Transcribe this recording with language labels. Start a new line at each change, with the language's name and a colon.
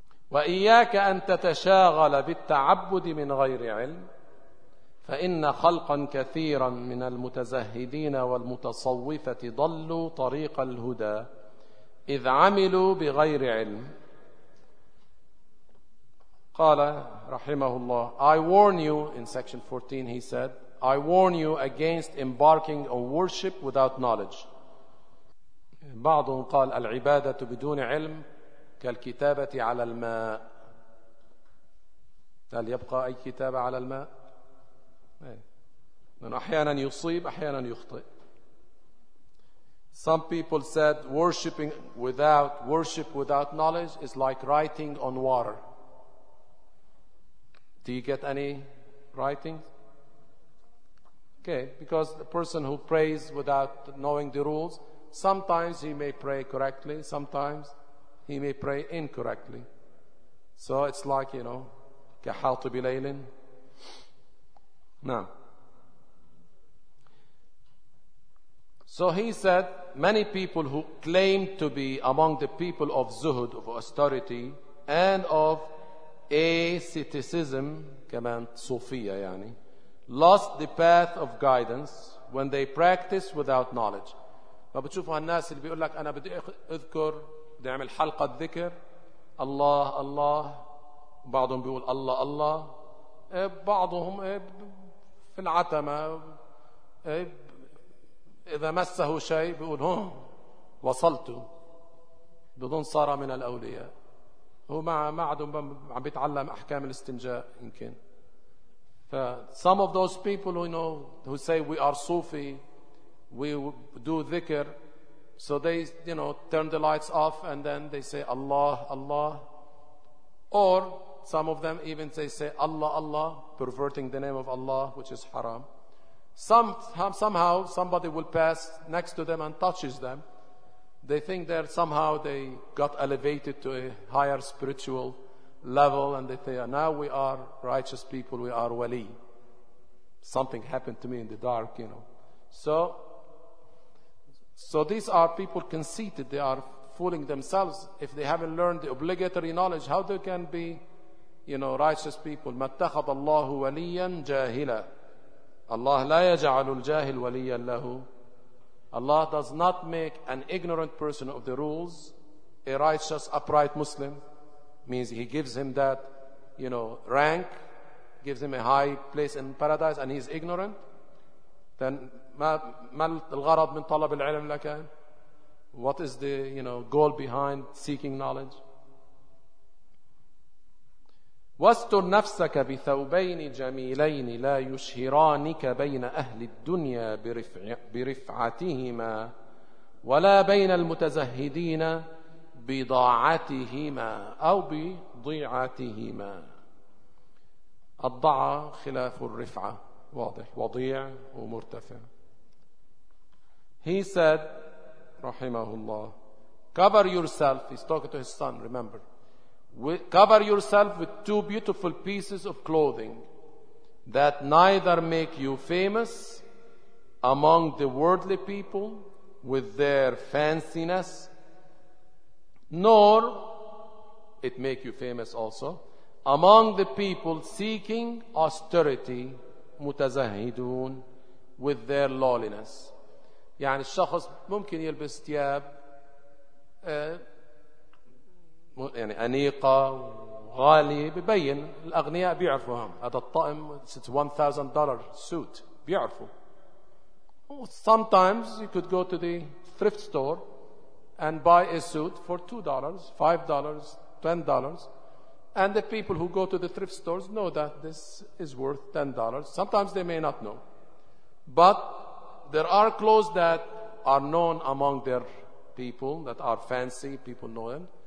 Arabic: وإياك أن تتشاغل بالتعبد من غير علم، فإن خلقا كثيرا من المتزهدين والمتصوفة ضلوا طريق الهدى إذ عملوا بغير علم. قال رحمه الله:
English: I warn you, in section 14 he said, I warn you against embarking on worship without knowledge.
Arabic: بعضهم قال العبادة بدون علم كالكتابة على الماء. هل يبقى أي كتابة على الماء؟ من أحيانا يصيب أحيانا يخطئ.
English: Some people said worship without knowledge is like writing on water. Do you get any writing? Okay, because the person who prays without knowing the rules, sometimes he may pray correctly, sometimes he may pray incorrectly. So it's like, you know,
Arabic: كحاطب ليل.
English: Now, so he said, many people who claim to be among the people of zuhud, of austerity, and of asceticism,
Arabic: كمان صوفية يعني,
English: lost the path of guidance when they practice without knowledge.
Arabic: فبتشوفوا هالناس اللي بيقول لك أنا بدي أذكر، بدي أعمل حلقة ذكر، الله الله، بعضهم بيقول الله الله، بعضهم في العتمة إذا مسه شيء بيقول هم وصلت، بظن صار من الأولياء. هو ما عم بيتعلم أحكام الاستنجاء يمكن.
English: ف some of those people who know who say we are Sufi, we do dhikr, so they, you know, turn the lights off and then they say Allah Allah, or some of them even they say Allah Allah, perverting the name of Allah, which is haram. Somehow somebody will pass next to them and touches them. They think that somehow they got elevated to a higher spiritual level, and they say, now we are righteous people, we are wali. Something happened to me in the dark, you know. So these are people conceited. They are fooling themselves. If they haven't learned the obligatory knowledge, how they can be, you know, righteous people?
Arabic: مَتَّخَضَ اللَّهُ وَلِيًّا جَاهِلًا. Allah لا يجعل الجاهل وليا له.
English: Allah does not make an ignorant person of the rules a righteous, upright Muslim. Means he gives him that, you know, rank, gives him a high place in paradise, and he's ignorant. Then
Arabic: ما الغرض من طلب العلم لك؟
English: What is the, you know, goal behind seeking knowledge?
Arabic: واستر نفسك بثوبين جميلين لا يشهرانك بين أهل الدنيا برفعتهما ولا بين المتزهدين بضاعتهما أو بضيعتهما. الضعة خلاف الرفعة، واضح، وضيع ومرتفع.
English: He said
Arabic: رحمه الله:
English: cover yourself, he's talking to his son, remember, cover yourself with two beautiful pieces of clothing that neither make you famous among the worldly people with their fanciness, nor it make you famous also among the people seeking austerity, متزهدون, with their lawliness.
Arabic: يعني الشخص ممكن يلبس ثياب يعني أنيقة غالية، ببين الأغنياء بيعرفوا هذا الطقم،
English: it's $1,000 suit،
Arabic: بيعرفوا.
English: Sometimes you could go to the thrift store and buy a suit for $2, $5, $10, and the people who go to the thrift stores know that this is worth $10. Sometimes they may not know, but there are clothes that are known among their people that are fancy, people know them.